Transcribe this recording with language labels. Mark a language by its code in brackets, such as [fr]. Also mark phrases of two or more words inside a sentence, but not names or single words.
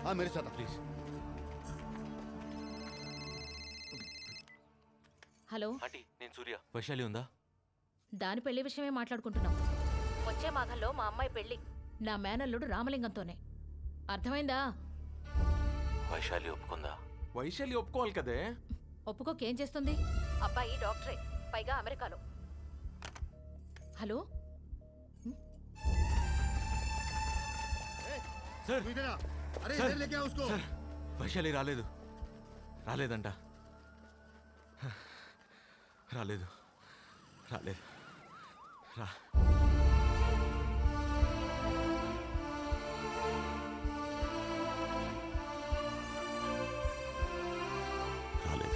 [hi] हां मेरे साथ प्लीज [te] హలో ఆంటీ నేను సూర్య వైశాలి ఉందా? దాని పెళ్లి విషయమే మాట్లాడుకుంటున్నాం. వచ్చే మాఘంలో మా అమ్మాయి పెళ్లి నా మేనల్లుడు రామలింగంతోనే. అర్థమైందా? వైశాలి ఒప్పుకుందా? వైశాలి ఒప్పుకోవాలి కదే. ఒప్పుకోకేం చేస్తుంది? అబ్బాయి డాక్టరే, పైగా అమెరికాలో. హలో [hi] सर अरे सर, इधर लेके आओ उसको। [te] सर వైశాలి రాలేదంట. రాలేదు రాలేదు రా రాలేదు.